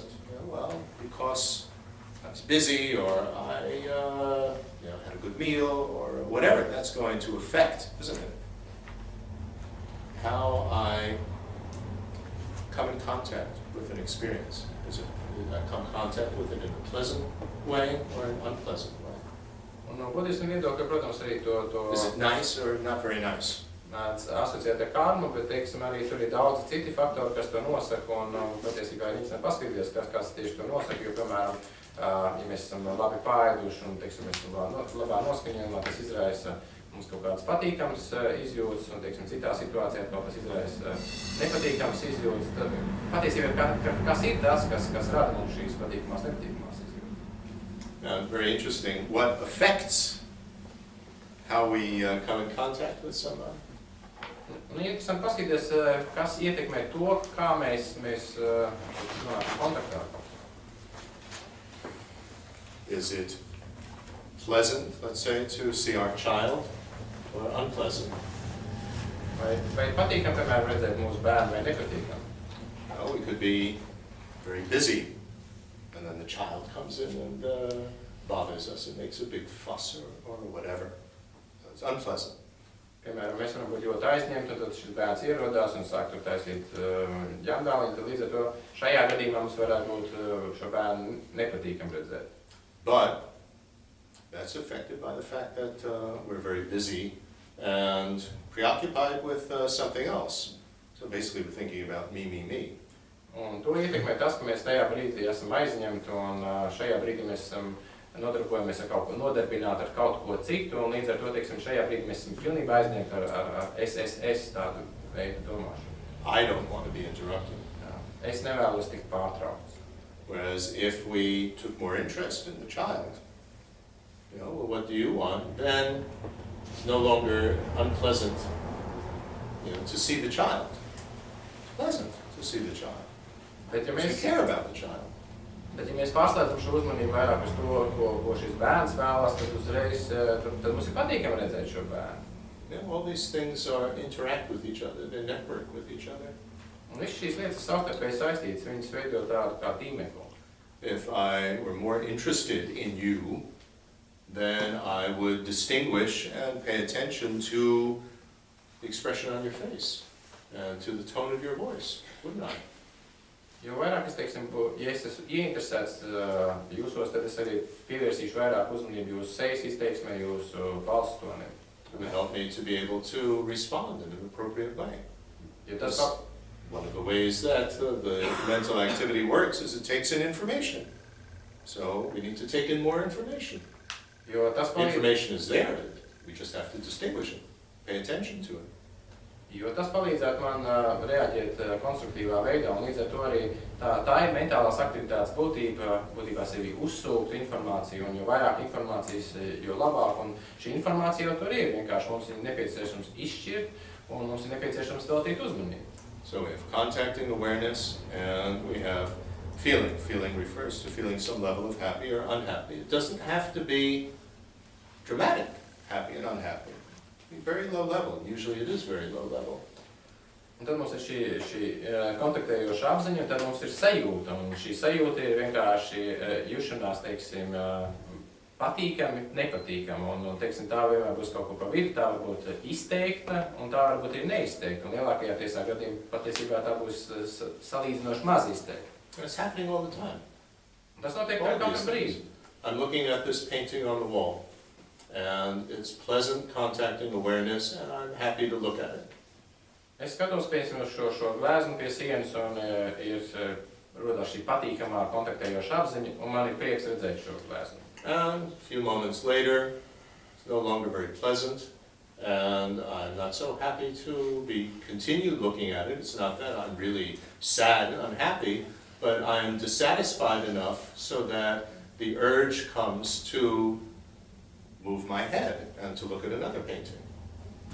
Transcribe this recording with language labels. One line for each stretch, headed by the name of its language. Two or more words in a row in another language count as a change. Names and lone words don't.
English: Well, because I was busy, or I had a good meal, or whatever. That's going to affect, isn't it, how I come in contact with an experience. Is it I come in contact with it in a pleasant way or an unpleasant way?
Latvian: Un budismu viedokļa, protams, arī to
English: Is it nice or not very nice?
Latvian: Mēdz asociēt ar karmu, bet, teiksim, arī tur ir daudz citi faktori, kas to nosaka, un patiesībā ir interesanti paskatīties, kas tieši to nosaka, jo, piemēram, ja mēs esam labi pāēduši un, teiksim, mēs esam labā noskaņojumā, tas izraisa mums kaut kādas patīkamas izjūtas, un, teiksim, citā situācijā kaut kas izraisa nepatīkamas izjūtas. Tad patiesībā kas ir tas, kas rada mums šīs patīkamās, nepatīkamās izjūtas?
English: Very interesting. What affects how we come in contact with someone?
Latvian: Un interesanti paskatīties, kas ietekmē to, kā mēs nonākam kontaktā.
English: Is it pleasant, let's say, to see our child, or unpleasant?
Latvian: Vai patīkam, piemēram, redzēt mūsu bērnu, vai nepatīkam?
English: Well, we could be very busy, and then the child comes in and bothers us and makes a big fuss or whatever. So it's unpleasant.
Latvian: Piemēram, mēs varam būt ļoti aizņemti, un tad šis bērns ierodās un sāk tur taisīt ģendāliņu, tad līdz ar to šajā gadījumā mums varētu būt šo bērnu nepatīkam redzēt.
English: But that's affected by the fact that we're very busy and preoccupied with something else. So basically we're thinking about me.
Latvian: Un to ietekmē tas, ka mēs tajā brīdī esam aizņemti, un šajā brīdī mēs esam nodarbojamies ar kaut ko nodarbināti, ar kaut ko citu, un līdz ar to, teiksim, šajā brīdī mēs esam pilnībā aizņemti ar SSS tādu veidu domāšanu.
English: I don't want to be interrupted.
Latvian: Es nevēlos tikt pārtraukts.
English: Whereas if we took more interest in the child, well, what do you want? Then it's no longer unpleasant, to see the child. It's pleasant to see the child.
Latvian: Bet ja
English: We care about the child.
Latvian: Bet, ja mēs pārslēdzam šo uzmanību vairāk uz to, ko šis bērns vēlas, tad uzreiz tad mums ir patīkami redzēt šo bērnu.
English: All these things interact with each other, they network with each other.
Latvian: Un viss šīs lietas savstarpēji saistītas, viņas veido tādu kā tīmeklu.
English: If I were more interested in you, then I would distinguish and pay attention to the expression on your face and to the tone of your voice, wouldn't I?
Latvian: Jo vairāk es, teiksim, ja es esmu ieinteresēts jūsos, tad es arī pievērsīšu vairāk uzmanību jūsu sejas izteiksmē, jūsu balss tonim.
English: It would help me to be able to respond in an appropriate way.
Latvian: Jo tas
English: One of the ways that the mental activity works is it takes in information. So we need to take in more information.
Latvian: Jo tas
English: Information is there, we just have to distinguish it, pay attention to it.
Latvian: Jo tas palīdzētu man reaģēt konstruktīvā veidā, un līdz ar to arī tā ir mentālās aktivitātes būtībā sevi uzsūkt informāciju, un jo vairāk informācijas, jo labāk, un šī informācija jau tur ir, vienkārši mums ir nepieciešams izšķirt, un mums ir nepieciešams veltīt uzmanību.
English: So we have contacting awareness, and we have feeling. Feeling refers to feeling some level of happy or unhappy. It doesn't have to be dramatic, happy and unhappy. Very low level. Usually it is very low level.
Latvian: Un tad mums ir šī kontaktējoša apziņa, un tad mums ir sajūta, un šī sajūta ir vienkārši jušanās, teiksim, patīkami, nepatīkami, un teiksim, tā vienmēr būs kaut ko pa vidu, tā var būt izteikta, un tā varbūt ir neizteikta, un lielākajā tiesā gadījumā patiesībā tā būs salīdzinoši maz izteikta.
English: It's happening all the time.
Latvian: Tas notiek ar katru brīdi.
English: I'm looking at this painting on the wall, and it's pleasant contacting awareness, and I'm happy to look at it.
Latvian: Es skatos, piemēram, šo gleznu pie sienas, un ir rodās šī patīkamā kontaktējoša apziņa, un man ir prieks redzēt šo gleznu.
English: And a few moments later, it's no longer very pleasant, and I'm not so happy to continue looking at it. It's not that I'm really sad and unhappy, but I'm dissatisfied enough so that the urge comes to move my head and to look at another painting.